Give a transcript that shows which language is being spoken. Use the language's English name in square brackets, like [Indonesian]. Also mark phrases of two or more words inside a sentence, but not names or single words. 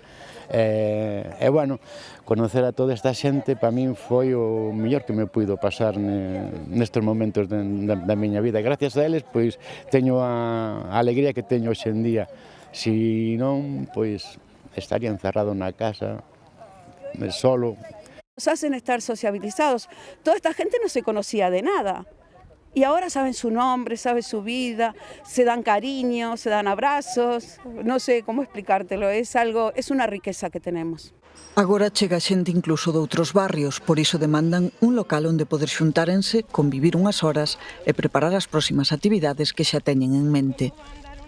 [Galician] E, bueno, conocer a toda esta xente para min foi o mellor que me puido pasar nestes momentos da miña vida. Gracias a eles, pois, teño a alegría que teño hoxe en día. Si non, pois, estaría encerrado na casa, solo. [Spanish] Nos hacen estar sociabilizados. Toda esta gente no se conocía de nada. Y ahora saben su nombre, saben su vida, se dan cariño, se dan abrazos, no sé cómo explicártelo, es una riqueza que tenemos. [Galician] Agora chega xente incluso de outros barrios, por iso demandan un local onde poder xuntárense, convivir unhas horas e preparar as próximas actividades que xa teñen en mente.